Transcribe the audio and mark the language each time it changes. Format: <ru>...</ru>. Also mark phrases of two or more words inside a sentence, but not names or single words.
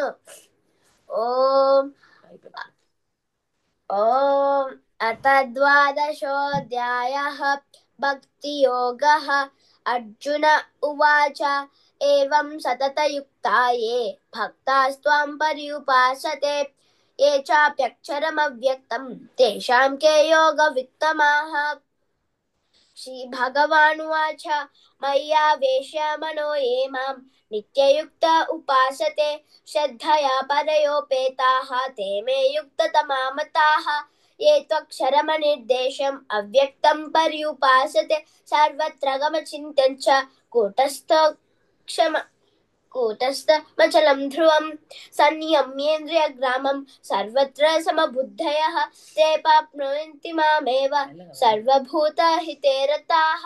<sa>ఓం ఓం అత ద్వాదశోऽధ్యాయः భక్తి యోగः. అర్జున ఉవాచ ఏవం సతతయుక్తాయే భక్తాస్త్వాం పర్యుపాసతే ఏ చాప్యక్షరమవ్యక్తం తేషాం కే యోగవిత్తమాః. श्रीभगवानुवाच मय्यावेश्य मनो ये मां नित्ययुक्त उपासते श्रद्धया परयोपेताः ते मे युक्ततमा मताः. ये त्वक्षरमनिर्देशम् अव्यक्तं पर्युपासते सर्वत्र गमचिन्त्यं च कूटस्थमचलं ध्रुवं संयम्येन्द्रियग्रामं सर्वत्र समबुद्धयः ते प्राप्नुवन्ति मामेव सर्वभूतहिते रताः.</sa>